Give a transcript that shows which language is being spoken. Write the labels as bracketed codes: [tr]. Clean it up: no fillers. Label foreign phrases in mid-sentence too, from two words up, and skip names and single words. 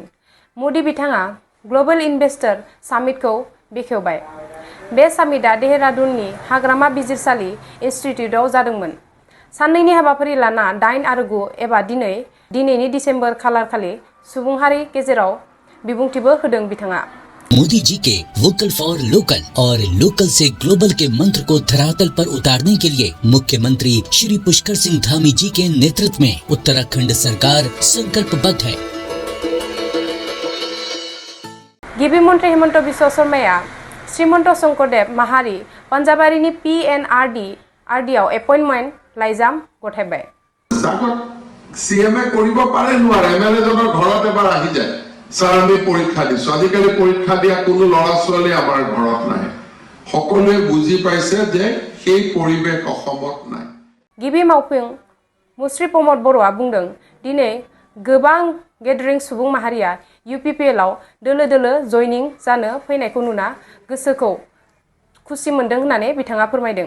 [brx] मोदी बिथाङा [en] global investor [brx] सामिटखौ बेखेवबाय। बे सामिटआ देहरादूननि हाग्रामा बिजिरसालि इनस्टिट्यूटआव जादोंमोन। साननैनि हाबाफारि लाना 8 आरो 9 एबा दिनैनि दिसेम्बर खालारखालि सुबुंहारि गेजेराव बिबुंथिबो होदों बिथाङा। [hi] मोदी जी के [en] vocal for local [hi] और लोकल से ग्लोबल के मंत्र को धरातल पर उतारने के लिए मुख्यमंत्री श्री पुष्कर सिंह धामी जी के नेतृत्व में उत्तराखंड सरकार संकल्पबद्ध है। [brx] गिबि मंत्री हिमंत बिश्व शर्माया श्रीमंत शंकरदेव माहारि पान्जाबारिनि PNRD एपइन्टमेन्ट लाइजाम गथायबाय। [as] सीएमए কৰিব পাৰে নোৱাৰে এমএলএ জনৰ ঘৰত এবাৰ আহি যায় স্যার আমি পৰীক্ষা দিছো আজিকালি পৰীক্ষা দিয়া কোনো লৰা ছোৱালী আমাৰ ঘৰত নাই সকলোৱে বুজি পাইছে যে সেই পৰিবেশ অসমত নাই। [brx] गिबि मावफुं मुस्रि प्रमद बर'आ बुंदों दिनै गोबां गेदेरिं सुबुं माहारिया UPPL आव दोलो दोलो जयनिं जानो फैनायखौ नुना गोसोखौ खुसि मोनदों होननानै बिथाङा फोरमायदों।